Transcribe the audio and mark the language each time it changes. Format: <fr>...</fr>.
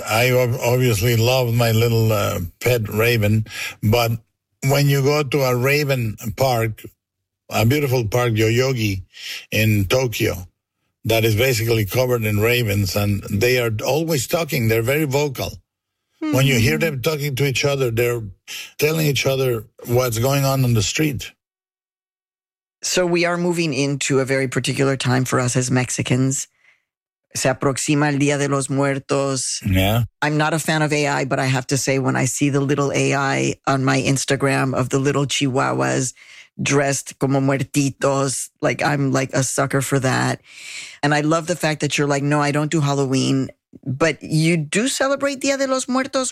<en>I obviously love my little pet raven, but when you go to a raven park, a beautiful park, Yoyogi in Tokyo, that is basically covered in ravens, and they are always talking. They're very vocal. Mm-hmm. When you hear them talking to each other, they're telling each other what's going on the street. So we are moving into a very particular time for us as Mexicans.</en> <es>Se aproxima el Día de los Muertos.</es> <en>Yeah. I'm not a fan of AI, but I have to say when I see the little AI on my Instagram of the little chihuahuas dressed</en> <es>como muertitos,</es> <en>like I'm like a sucker for that. And I love the fact that you're like, no, I don't do Halloween, but you do celebrate Día de los Muertos.</en>